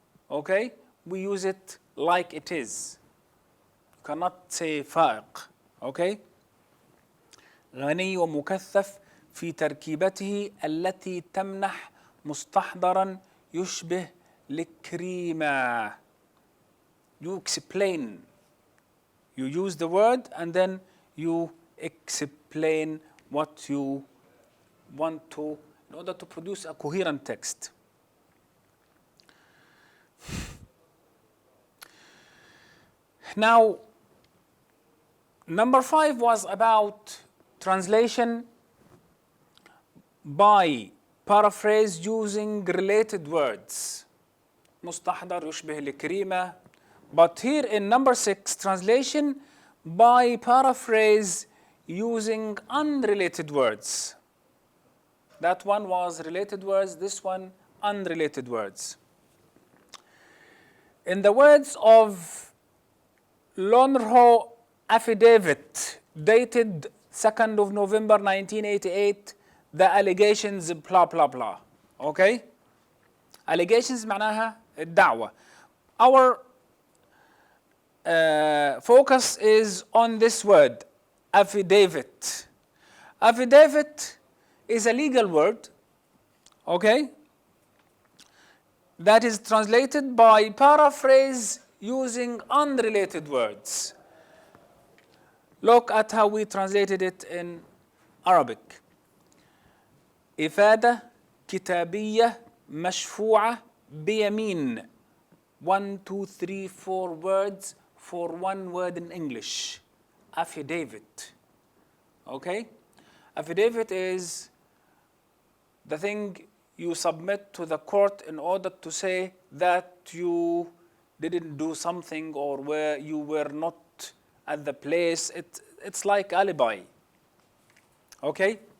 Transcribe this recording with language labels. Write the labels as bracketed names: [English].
[English] okay, we use it like it is. You cannot say فائق, okay. [Arabic] غني ومكثف في تركيبته التي تمنح مستحضرا يشبه الكريمة. [English] You explain. You use the word and then you explain what you want to, in order to produce a coherent text. Now, number 5 was about translation by paraphrase using related words. [Arabic] مستحضر يشبه الكريمة. [English] But here in number 6, translation by paraphrase using unrelated words. That one was related words, this one unrelated words. In the words of Loanword affidavit dated 2nd of November 1988, the allegations blah blah blah. Okay? Allegations معناها الدعوة. Our focus is on this word, affidavit. Affidavit is a legal word, okay, that is translated by paraphrase using unrelated words. Look at how we translated it in Arabic. [Arabic] إفادة كتابية مشفوعة بيمين. [English] 1, 2, 3, 4 words for one word in English. Affidavit. Okay? Affidavit is the thing you submit to the court in order to say that you didn't do something or where you were not at the place. It's like alibi. Okay?